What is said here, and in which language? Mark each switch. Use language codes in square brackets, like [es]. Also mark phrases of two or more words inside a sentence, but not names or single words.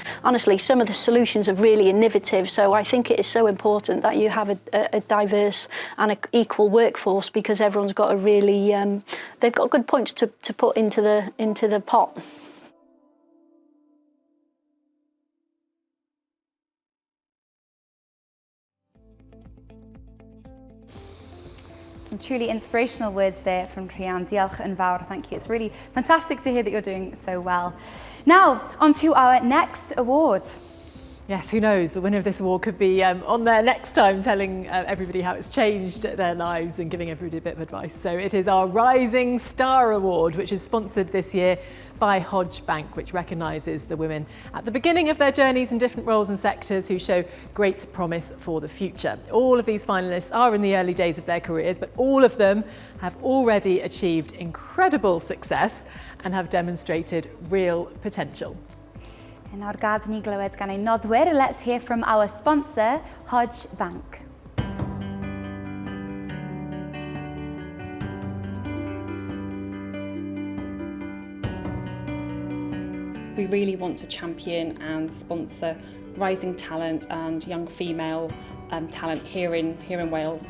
[en] And honestly, some of the solutions are really innovative. So I think it is so important that you have a diverse and an equal workforce, because everyone's got a really, they've got good points to put into the pot. Some truly inspirational words there from Rhian. [cy] Diolch yn fawr, [en] thank you. It's really fantastic to hear that you're doing so well. Now, on to our next award. Yes, who knows? The winner of this award could be on there next time telling everybody how it's changed their lives and giving everybody a bit of advice. So it is our Rising Star Award, which is sponsored this year by Hodge Bank, which recognises the women at the beginning of their journeys in different roles and sectors who show great promise for the future. All of these finalists are in the early days of their careers, but all of them have already achieved incredible success and have demonstrated real potential. [cy] And nawr gad ni glywed gan ein noddwyr, [en] let's hear from our sponsor, Hodge Bank. We really want to champion and sponsor rising talent and young female talent here in Wales.